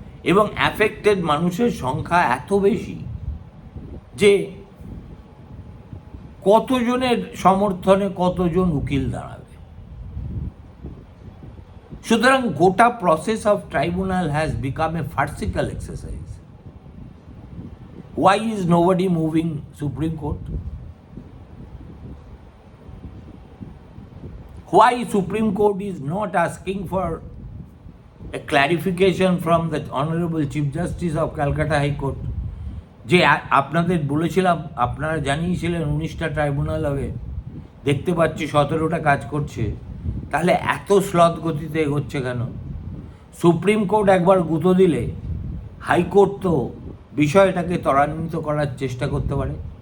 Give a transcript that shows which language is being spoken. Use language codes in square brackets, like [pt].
[bn] এবং অ্যাফেক্টেড মানুষের সংখ্যা এত বেশি যে কতজনের সমর্থনে কতজন উকিল দাঁড়াবে। সুতরাং গোটা [en] Process of tribunal has become a farcical exercise. Why is nobody moving Supreme Court? Why Supreme Court is not asking for a clarification from the Honorable Chief Justice of Calcutta High Court? [bn] যে আপনাদের বলেছিলাম, আপনারা জানিয়েছিলেন 19টা tribunal হবে, দেখতে পাচ্ছি 17টা কাজ করছে, তাহলে এত স্লথ গতিতে এগোচ্ছে কেন? সুপ্রিম কোর্ট একবার গুঁতো দিলে হাইকোর্ট তো বিষয়টাকে ত্বরান্বিত করার চেষ্টা করতে পারে।